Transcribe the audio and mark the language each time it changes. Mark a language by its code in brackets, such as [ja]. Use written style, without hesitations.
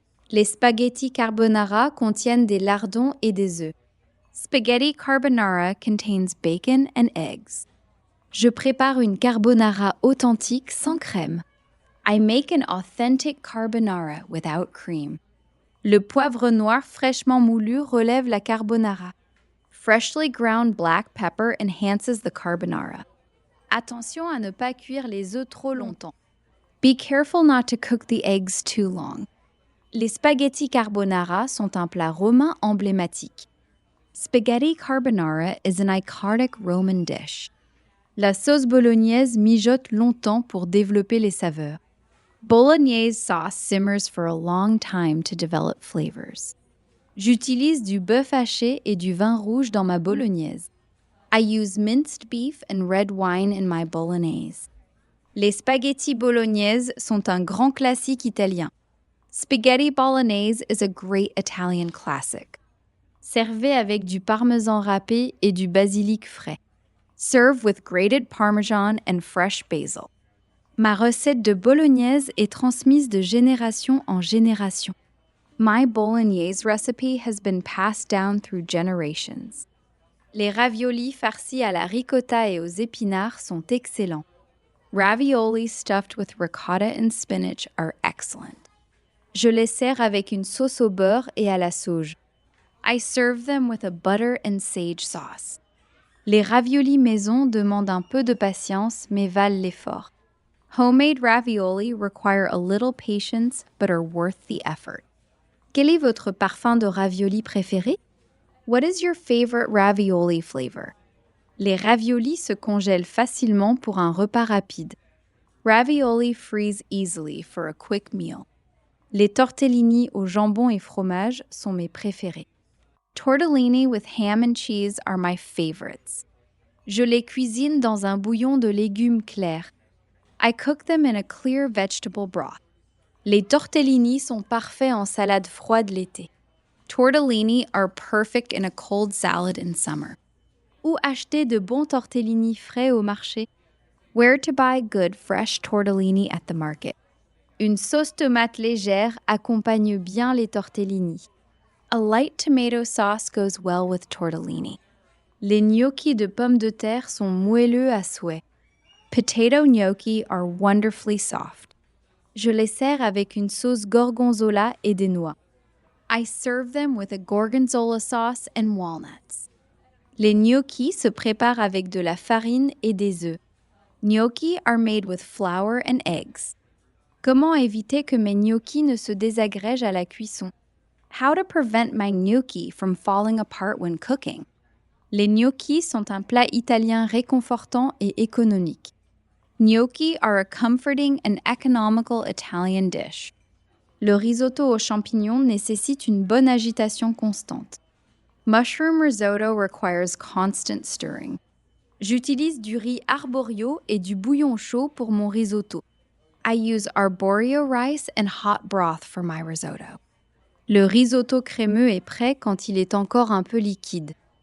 [fr] Les spaghetti carbonara contiennent des lardons et des œufs. [en] Spaghetti carbonara contains bacon and eggs. [fr] Je prépare une carbonara authentique sans crème. [en] I make an authentic carbonara without cream. [fr] Le poivre noir fraîchement moulu relève la carbonara. [en] Freshly ground black pepper enhances the carbonara. [fr] Attention à ne pas cuire les œufs trop longtemps. [en] Be careful not to cook the eggs too long. [fr] Les spaghetti carbonara sont un plat romain emblématique. [en] Spaghetti carbonara is an iconic Roman dish. [fr] La sauce bolognaise mijote longtemps pour développer les saveurs. [en] Bolognese sauce simmers for a long time to develop flavors. [fr] J'utilise du bœuf haché et du vin rouge dans ma bolognaise. [en] I use minced beef and red wine in my bolognese. [fr] Les spaghetti bolognaises sont un grand classique italien. [en] Spaghetti bolognese is a great Italian classic. [fr] Servez avec du parmesan râpé et du basilic frais. [en] Serve with grated parmesan and fresh basil. [fr] Ma recette de bolognaise est transmise de génération en génération. [en] My bolognese recipe has been passed down through generations. [fr] Les raviolis farcis à la ricotta et aux épinards sont excellents. [en] Ravioli stuffed with ricotta and spinach are excellent. [fr] Je les sers avec une sauce au beurre et à la sauge. [en] I serve them with a butter and sage sauce. [fr] Les raviolis maison demandent un peu de patience mais valent l'effort. [en] Homemade ravioli require a little patience but are worth the effort. [fr] Quel est votre parfum de ravioli préféré? [en] What is your favorite ravioli flavor? [fr] Les raviolis se congèlent facilement pour un repas rapide. [en] Ravioli freeze easily for a quick meal. [fr] Les tortellini au jambon et fromage sont mes préférés. [en] Tortellini with ham and cheese are my favorites. [fr] Je les cuisine dans un bouillon de légumes clairs. [en] I cook them in a clear vegetable broth. [fr] Les tortellini sont parfaits en salade froide l'été. [en] Tortellini are perfect in a cold salad in summer. [fr] Où acheter de bons tortellini frais au marché? [en] Where to buy good fresh tortellini at the market. [fr] Une sauce tomate légère accompagne bien les tortellini. [en] A light tomato sauce goes well with tortellini. [fr] Les gnocchis de pommes de terre sont moelleux à souhait. [en] Potato gnocchi are wonderfully soft. [fr] Je les sers avec une sauce gorgonzola et des noix. [en] I serve them with a gorgonzola sauce and walnuts. [fr] Les gnocchis se préparent avec de la farine et des œufs. [en] Gnocchi are made with flour and eggs. [fr] Comment éviter que mes gnocchis ne se désagrègent à la cuisson? [en] How to prevent my gnocchi from falling apart when cooking? [fr] Les gnocchis sont un plat italien réconfortant et économique. [en] Gnocchi are a comforting and economical Italian dish. [fr] Le risotto aux champignons nécessite une bonne agitation constante. [en] Mushroom risotto requires constant stirring. [fr] J'utilise du riz arborio et du bouillon chaud pour mon risotto. [en] I use arborio rice and hot broth for my risotto. [fr] Le risotto crémeux est prêt quand il est encore un peu liquide.